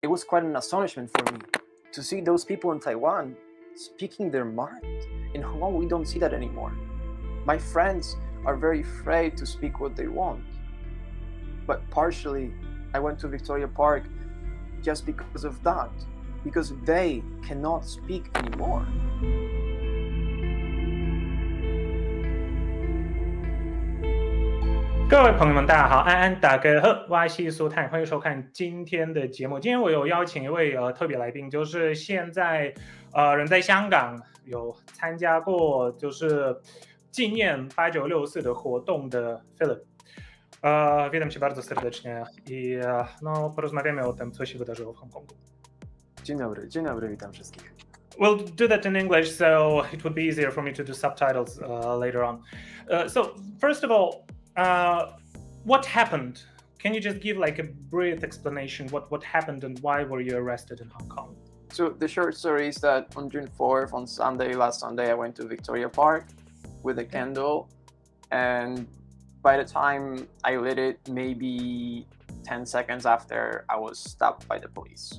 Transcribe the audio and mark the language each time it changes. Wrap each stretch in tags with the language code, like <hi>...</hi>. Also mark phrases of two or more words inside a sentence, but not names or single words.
<en>it was quite an astonishment for me to see those people in Taiwan speaking their mind. In Hong Kong, we don't see that anymore. My friends are very afraid to speak what they want. But partially, I went to Victoria Park just because of that, because they cannot speak anymore.</en> <zh>各位朋友们，大家好，安安大家好，我是苏探，欢迎收看今天的节目。今天我有邀请一位特别来宾，就是现在人在香港有参加过就是纪念8964的活动的 Filip.</zh> <pl>Witam cię bardzo serdecznie i porozmawiamy o tym, co się wydarzyło w Hongkongu. Dzień dobry, witam wszystkich.</pl> <en>We'll do that in English, so it would be easier for me to do subtitles later on. So first of all, what happened? Can you just give like a brief explanation what happened and why were you arrested in Hong Kong? So the short story is that on June 4th, last Sunday, I went to Victoria Park with a candle, and by the time I lit it, maybe 10 seconds after, I was stopped by the police.</en>